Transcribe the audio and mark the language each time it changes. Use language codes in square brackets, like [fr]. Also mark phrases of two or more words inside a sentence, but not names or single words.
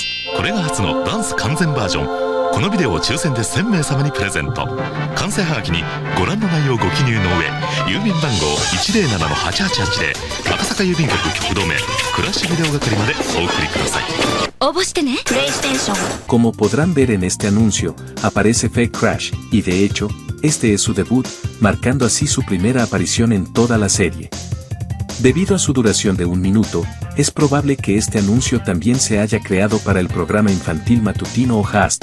[ja] これが初のダンス完全バージョン。このビデオを抽選で1000名様にプレゼント。完成はがきにご覧の内容をご記入の上、郵便番号 107-8880 で赤坂郵便局局留めクラッシュビデオ係までお送りください。応募してね。 [es] Como podrán ver en este anuncio, aparece Fake Crash, y de hecho, este es su debut, marcando así su primera aparición en toda la serie. Debido a su duración de 1 minuto, es probable que este anuncio también se haya creado para el programa infantil matutino Ojasta.